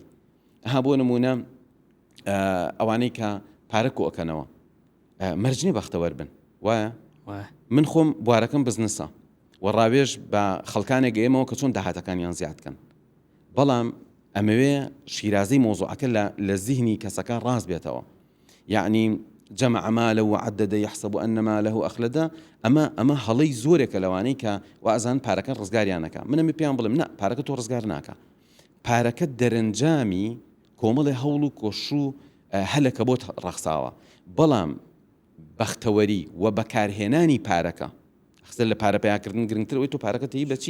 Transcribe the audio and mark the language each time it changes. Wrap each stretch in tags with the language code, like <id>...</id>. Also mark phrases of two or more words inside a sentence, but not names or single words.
<ckb>بۆ نمونە ئەوانەی کە پارە کۆکەنەوە مەرجنی بەختەوەر بن، وایە من خۆم بوارەکەم بزنسە و ڕاوێژ بە خەڵکانێک گەیەمەوە کە چۆن داهاتەکانیان زیادکەن، بەڵام ئەمەوێ شیرازەی مۆزوعەکە لە زیهنی کەسەکە ڕاست بێتەوە.</ckb> <ar>یعنی جمع ماله وعدد يحسب أن ماله أخلده،</ar> <ckb>ئەمە هەڵەی زۆرێکە لەوانەی کە وازان پارەکە ڕزگاریانەکە. منە پێیان بڵێم نا، پارەکە تۆ ڕزگار ناکە، پارەکە دەرەنجامی کۆمەڵی هەوڵ و کۆش و هەلەکە بۆت ڕەخساوە، بەڵام بەختەوەری و بەکارهێنانی پارەکە خستە لە پارە پیاکردن گرنگترەوەی تۆ پارەکە تێی بەچی</ckb>